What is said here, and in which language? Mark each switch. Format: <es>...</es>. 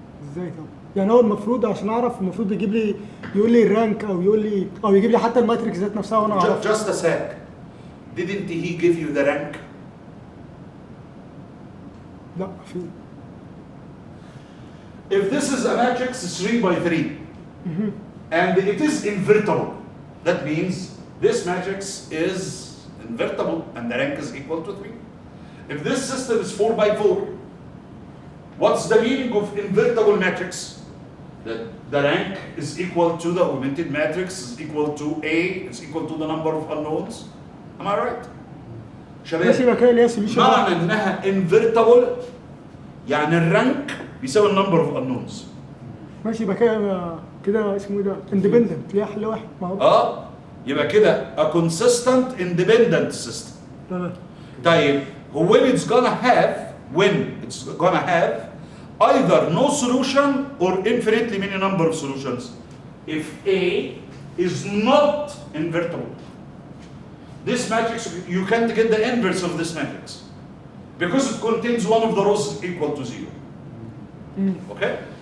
<ar>ازاي طب؟ يعني هو المفروض عشان اعرف المفروض يجيب لي يقول لي الرانك او يقول لي او يجيب لي حتى الماتريكس ذات نفسها وانا اعرف.</ar> <en>Just a sec. Didn't he give you the rank?</en> <ar>لا في.</ar> <en>If this is a matrix 3 by 3 and it is invertible, that means this matrix is invertible and the rank is equal to 3. If this system is 4 by 4, what's the meaning of invertible matrix? That the rank is equal to the augmented matrix, is equal to A, is equal to the number of unknowns. Am I right?</en> <ar>ماشي يبقى كده اللي هي solution. معنى انها invertible يعني الرانك بيساوي النمبر اوف unknowns. ماشي يبقى كده اسمه ايه ده؟ independent ليها حل واحد ما هو. يبقى كده</ar> <en>a consistent independent system.</en> <ar>تمام.</ar> <en>طيب when it's gonna have either no solution or infinitely many number of solutions. If A is not invertible, this matrix, you can't get the inverse of this matrix because it contains one of the rows equal to 0. Okay?</en>